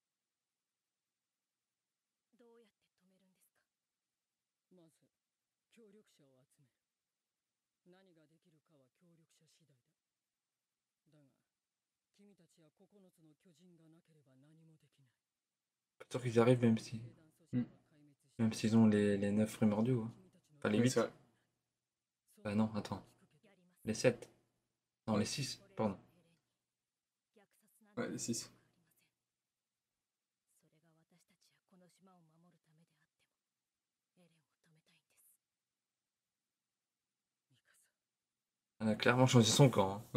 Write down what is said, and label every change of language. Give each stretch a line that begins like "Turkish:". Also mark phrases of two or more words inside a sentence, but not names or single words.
Japanese: どうやって止めるんですか？まず協力者を集める。何ができるかは協力者次第だ。だが君たちや9つの巨人がなければ何もできない。
French: Pas sûr qu'ils arrivent même s'ils ont les 9 primordiaux. Hein. Enfin les Oui, 8. c'est vrai. Bah non, attends. Les 7. Non, les 6, pardon. Ouais, les 6.
Japanese: それが私たちやこの島を守るためであってもエレンを止めたいんです。ミカサ、
French: Elle a clairement choisi son camp. Hein.